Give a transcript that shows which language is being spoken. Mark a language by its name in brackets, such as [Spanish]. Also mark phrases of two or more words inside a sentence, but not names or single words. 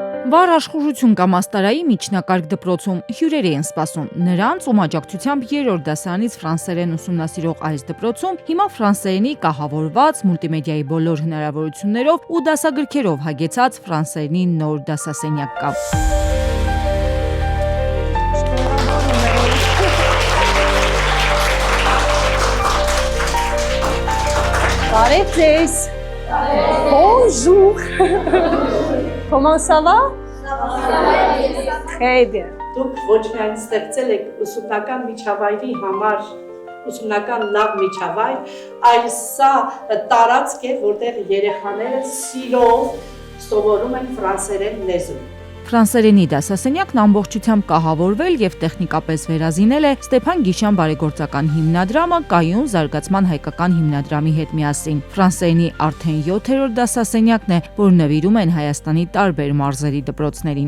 [Armenian] Վառ աշխուժություն կամ աստարայի միջնակարգ դպրոցում հյուրերի են սպասում։ Նրանց ում աջակցությամբ 3-րդ դասարանից ֆրանսերեն ուսումնասիրող այս դպրոցում հիմա ֆրանսերենի կահավորված, մուլտիմեդիայի բոլոր հնարավորություններով ու դասագրքերով հագեցած ֆրանսերենի նոր դասասենյակ կա։ Բարև ձեզ։ Bonjour. [French] Comment ça va? Très bien. [Armenian] Դուք ոչ միայն ստեղծել եք ուսումնական միջավայրի համար ուսումնական լավ միջավայր, այլ սա տարածք է, որտեղ երեխաները սիրով սովորում են ֆրանսերեն լեզու։ Ֆրանսերենի դասասենյակն ամբողջությամբ կահավորվել եւ տեխնիկապես վերազինել է Ստեփան Գիշյան բարեգործական հիմնադրամը կայուն զարգացման հայկական հիմնադրամի հետ միասին։ Ֆրանսերենի արդեն 7-րդ դասասենյակն է, որ նվիրում են Հայաստանի տարբեր մարզերի դպրոցներին։